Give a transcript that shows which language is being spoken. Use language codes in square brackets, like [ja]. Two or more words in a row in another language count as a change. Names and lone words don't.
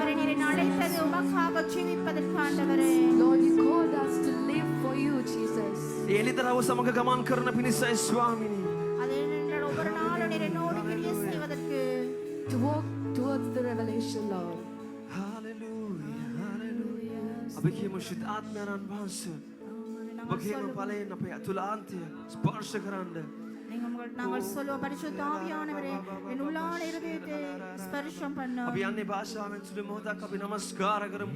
[en] Lord, you called us to live for you, Jesus. [si] එළිදරව සමග ගමන් කරන පිණිසයි ස්වාමිනී [en] To walk towards the revelation, Lord. [si] අපි කියමු ශුද්ධ ආත්මයන් වහන්සේ ඔබ කියමු ඵලයෙන් අපේ අතුලාන්තය ස්පර්ශ කරන්න [ta] நாங்கள் சொல்லுவோம் பரிசுத்த ஆவியானவரே என் உள்ளான இருதயத்தை ஸ்பர்ஷம் பண்ணும் [si] අපි යන්නේ භාෂාවෙන් සුළු මොහොතක් අපි නමස්කාර කරමු